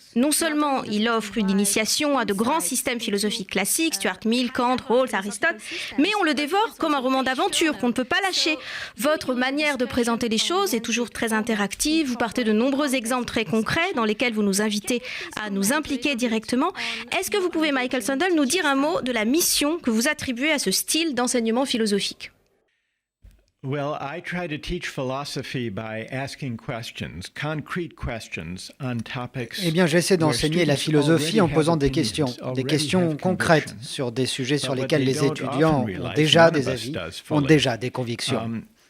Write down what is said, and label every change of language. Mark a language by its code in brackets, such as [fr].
[fr] Non seulement il offre une initiation à de grands systèmes philosophiques classiques, Stuart Mill, Kant, Rawls, Aristote, mais on le dévore comme un roman d'aventure qu'on ne peut pas lâcher. Votre manière de présenter les choses est toujours très interactive. Vous partez de nombreux exemples très concrets dans lesquels vous nous invitez à nous impliquer directement. Est-ce que vous pouvez, Michael Sandel, nous dire un mot de la mission que vous attribuez à ce style d'enseignement philosophique ? [en] Well, I try to teach philosophy by asking questions, concrete questions on topics. [fr] Eh bien, j'essaie d'enseigner la philosophie en posant des questions concrètes sur des sujets sur lesquels les étudiants ont déjà des avis, ont déjà des convictions.